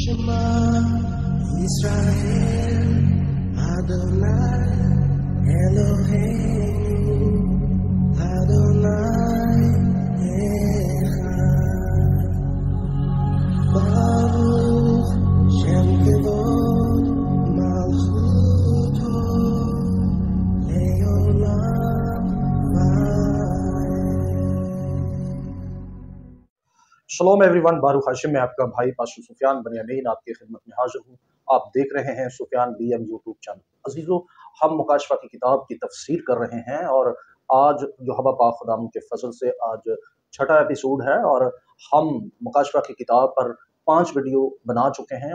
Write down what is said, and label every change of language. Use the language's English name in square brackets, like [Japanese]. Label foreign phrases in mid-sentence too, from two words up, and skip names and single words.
[Hebrew] שמע ישראל אדוני אלוהינו אדוני אחד ברוך שם כבוד מלכותו לעולם ועד. [Urdu] شلوم ایوری ون, [Hebrew] ברוך השם [Urdu] میں آپ کا بھائی پاسٹر سفیان بنیامین آپ کی خدمت میں حاضر ہوں. آپ دیکھ رہے ہیں سفیان بی ایم یوٹیوب چینل۔ عزیزوں، ہم مکاشفہ کی کتاب کی تفسیر کر رہے ہیں اور آج جو ہوا پاک خدام کے فضل سے آج چھٹا ایپیسوڈ ہے اور ہم مکاشفہ کی کتاب پر 5 ویڈیو بنا چکے ہیں.